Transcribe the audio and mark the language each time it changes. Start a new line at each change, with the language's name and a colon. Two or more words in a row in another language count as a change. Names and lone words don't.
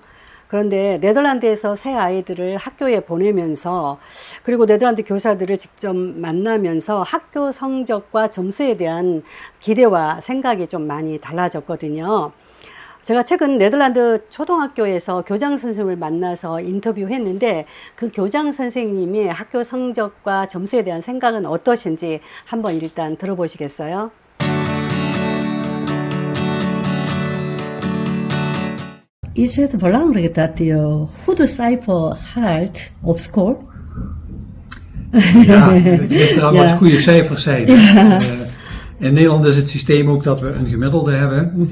Korean: 그런데 네덜란드에서 새 아이들을 학교에 보내면서 그리고 네덜란드 교사들을 직접 만나면서 학교 성적과 점수에 대한 기대와 생각이 좀 많이 달라졌거든요. 제가 최근 네덜란드 초등학교에서 교장 선생님을 만나서 인터뷰했는데 그 교장 선생님이 학교 성적과 점수에 대한 생각은 어떠신지 한번 일단 들어보시겠어요?
Dutch: Is het belangrijk dat je goede cijfer haalt op school? Ja, het ligt eraan wat goede cijfers zijn. In Nederland is het systeem ook dat we een gemiddelde hebben.